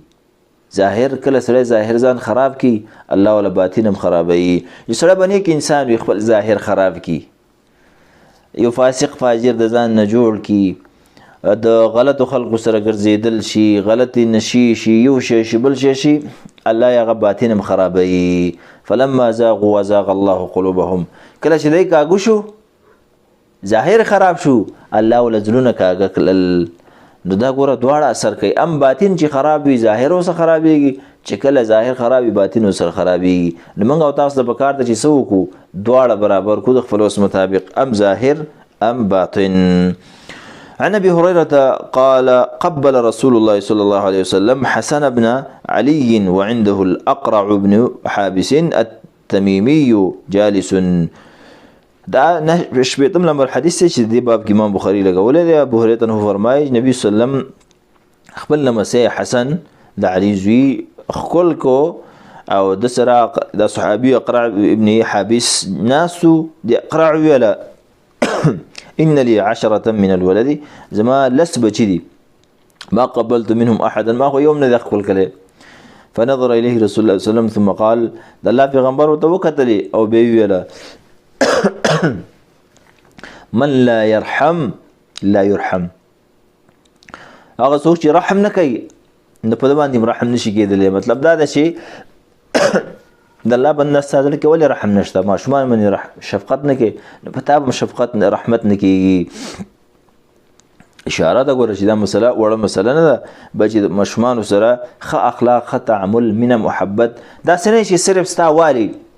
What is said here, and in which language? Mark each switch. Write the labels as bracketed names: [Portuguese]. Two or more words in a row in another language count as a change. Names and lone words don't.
[Pashto] ظاهر کله سړی ظاهر ځان خراب کی الله ولا باطن هم خرابوي. یو سړی به نیک انسان وي خپل ظاهر خراب کی یو فاسق فاجر د ځان نه جوړ کی د غلطو خلقو سره ګرځېدل شي غلطي نشي شي یو شی شي بل شی شي الله یې هغه باطن هم خرابوي. [Arabic] فلما زاغوا وزاغ الله قلوبهم [Pashto] کله چې دی کاږو شو ظاهر خراب شو الله ولا زړونه کاږه کړل. نو دا ګوره دواړه اثر کوي ام باطن چې خراب وي ظاهر اوسه خرابېږي چې کله ظاهر خراب وي باطن اوسه خرابېږي. نو موږ او تاسو د پکار ته چې څه وکړو دواړه برابر کړو د خپل وس مطابق ام ظاهر ام باطن. [Arabic] عن ابي هريره قال قبل رسول الله صلى الله عليه وسلم حسن بن علي وعنده الاقرع بن حابس التميمي جالس. [Pashto] دا شپږم نمبر حدیث چې د باب کې امام بخاری لګولې دی. ابو هريره نو فرمایي نبی صلی الله علیه وسلم خپل نمسه حسن د علي زوی خپل کو او د سره د صحابي اقرع ابن حابس ناسو د اقرع ویلا [Arabic] ان لي 10 من الولد [Pashto] زما لس بچی دي [Arabic] ما قبلت منهم احدا [Pashto] ما هو يوم نه خپل کله. [Arabic] فنظر اليه رسول الله صلى الله عليه وسلم ثم قال [Pashto] د الله پیغمبر ته وکتلی او به ویلا [Arabic] من لا يرحم لا يرحم. [Pashto] هغه څوک چې رحم نه کوي نو په دې باندې رحم نشي کېدلی. مطلب دا ده چې د الله بنده ستاسو کې ولې رحم نشته ماشومان باندې شفقت نه کوي نو په تا شفقت رحمت نه کېږي. اشاره ده ګوره چې دا مسله وړه مسله نه ده بلکې د ماشومانو سره ښه اخلاق ښه تعامل مینه محبت داسې نه چې صرف ستا والي